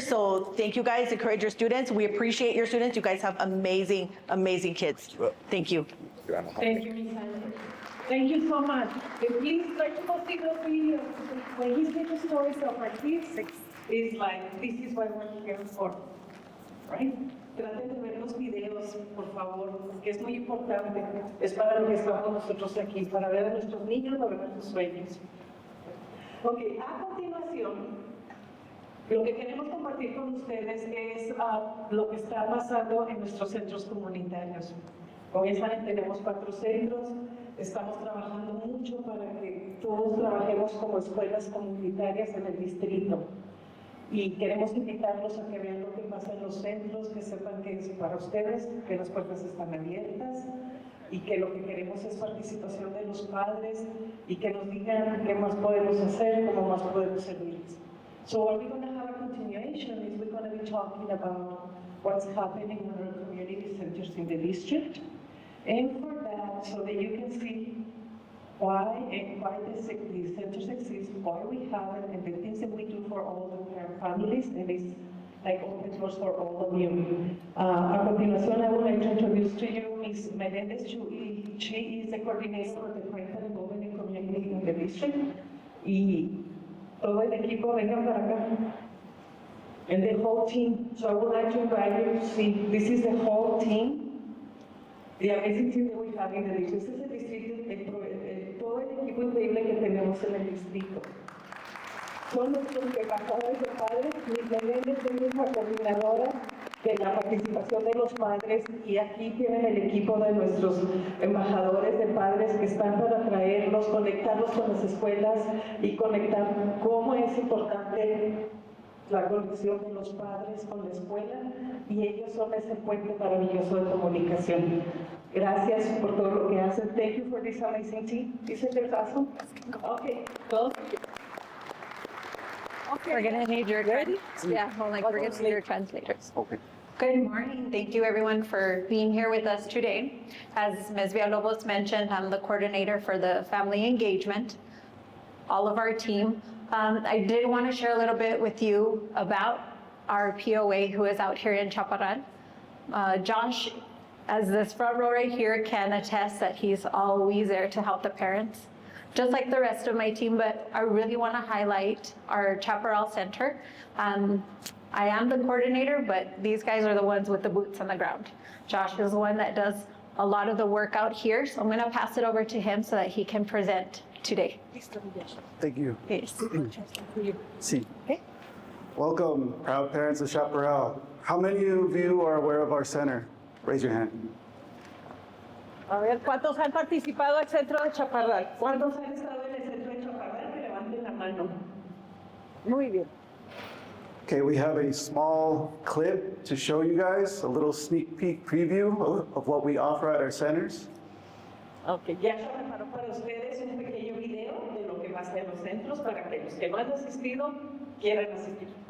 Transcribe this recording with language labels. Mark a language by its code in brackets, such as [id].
[en] So thank you guys. Encourage your students. We appreciate your students. You guys have amazing, amazing kids. Thank you. Thank you, Ms. Sanders. Thank you so much. And please try to go see those videos. When he says stories of our kids, it's like, this is what we're here for, right? [es] Traten de ver los videos, por favor, porque es muy importante. Es para lo que estamos nosotros aquí, para ver a nuestros niños lograr sus sueños. Ok, a continuación, lo que queremos compartir con ustedes es lo que está pasando en nuestros centros comunitarios. Como ya saben, tenemos 4 centros, estamos trabajando mucho para que todos trabajemos como escuelas comunitarias en el distrito. Y queremos invitarlos a que vean lo que pasa en los centros, que sepan que es para ustedes, que las puertas están abiertas y que lo que queremos es participación de los padres y que nos digan qué más podemos hacer, cómo más podemos servirles. [en] So what we're going to have a continuation is we're going to be talking about what's happening in our community centers in the district. And for that, so that you can see why the centers exist, why we have it, and the things that we do for all the parent families, and it's like open doors for all of you. [es] A continuación, [en] I would like to introduce to you Ms. Melendez. She is the coordinator for the parental involvement in community in the district. [es] Y todo el equipo, vengan para acá. [en] And the whole team. So I would like to invite you to see, this is the whole team. The amazing team that we have in the district. [es] Este es el distrito, todo el equipo increíble que tenemos en el distrito. Son nuestros embajadores de padres. Ms. Melendez es la coordinadora de la participación de los padres, y aquí tienen el equipo de nuestros embajadores de padres que están para traerlos, conectarlos con las escuelas y conectar cómo es importante la conexión de los padres con la escuela, y ellos son ese puente maravilloso de comunicación. Gracias por todo lo que hacen. [en] Thank you for this amazing team. Isn't it awesome? Okay, go. We're gonna need your yeah, well, like we're gonna need your translators. Okay. Good morning. Thank you everyone for being here with us today. As Ms. Villalobos mentioned, I'm the coordinator for the family engagement, all of our team. I did want to share a little bit with you about our POA who is out here in Chaparral. Josh, as this front row right here, can attest that he's always there to help the parents, just like the rest of my team, but I really want to highlight our Chaparral Center. I am the coordinator, but these guys are the ones with the boots on the ground. Josh is the one that does a lot of the work out here, so I'm going to pass it over to him so that he can present today. Thank you. Yes. [es] Sí. [en] Okay. Welcome, proud parents of Chaparral. How many of you are aware of our center? Raise your hand. [es] A ver, ¿cuántos han participado al centro de Chaparral? ¿Cuántos han estado en el centro de Chaparral? Que levanten la mano. Muy bien. [en] Okay, we have a small clip to show you guys, a little sneak peek preview of what we offer at our centers. [es] Okay, ya se preparó para ustedes un pequeño video de lo que va a ser los centros para que los que no han asistido quieran asistir.